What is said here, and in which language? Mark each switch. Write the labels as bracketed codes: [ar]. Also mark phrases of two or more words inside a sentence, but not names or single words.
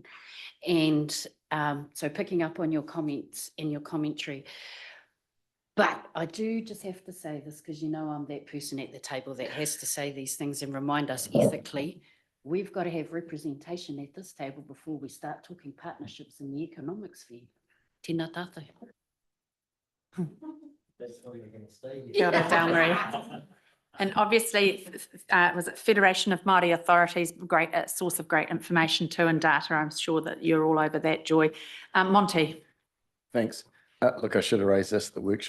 [en] And so picking up on your comments and your commentary, but I do just have to say this because you know I'm that person at the table that has to say these things and remind us ethically, we've got to have representation at this table before we start talking partnerships in the economic sphere. [mi] Tēnā tātou. [en] That's how you're going to stay. [mi] Kia ora, Dale-Marie. [en] And obviously, was it Federation of Māori Authorities, great source of great information too and data. I'm sure that you're all over that, Joy. Monty. Thanks. Look, I should have raised this at the workshop.